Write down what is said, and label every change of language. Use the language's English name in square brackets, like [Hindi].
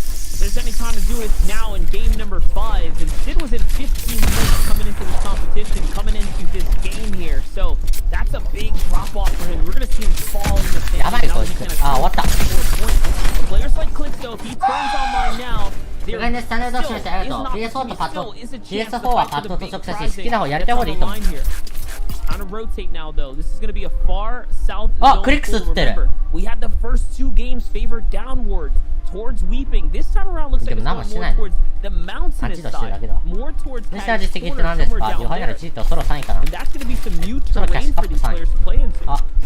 [English] If there's any time to do it now in game number 5, and Sid was in 15 points coming into this competition, coming into this game here, so that's a big drop off for him. We're going to see him fall in the same. What the? Players like Clicks, though, if he turns online now, [Japanese] PS4 とパッド、PS4 はパッドと直接好きな方やりたい方でいいと思う。 [English] Trying to rotate now, though. This is going to be a far south zone. Remember, we had the first 2 games favored downwards towards Weeping. This time around looks like it's going more towards the mountainous side, more towards Tag's corner, somewhere down there. And that's going to be some new terrain for these players to play into.